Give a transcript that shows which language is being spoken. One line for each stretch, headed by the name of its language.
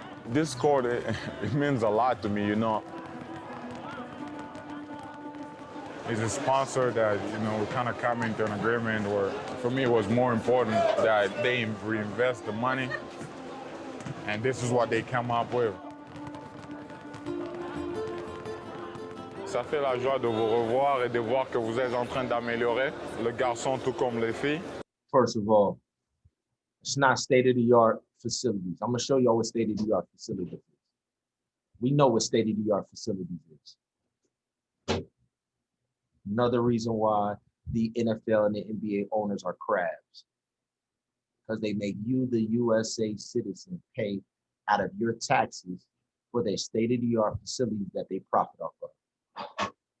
English: This court, it means a lot to me, you know. It's a sponsor that, you know, we kind of come into an agreement where, for me, it was more important that they reinvest the money, and this is what they come up with.
French: Ça fait la joie de vous revoir et de voir que vous êtes en train d'améliorer, le garçon tout comme les filles.
English: First of all, it's not state-of-the-art facilities. I'm gonna show y'all what state-of-the-art facilities is. We know what state-of-the-art facilities is. Another reason why the NFL and the NBA owners are crabs, because they make you, the USA citizen, pay out of your taxes for their state-of-the-art facilities that they profit off of.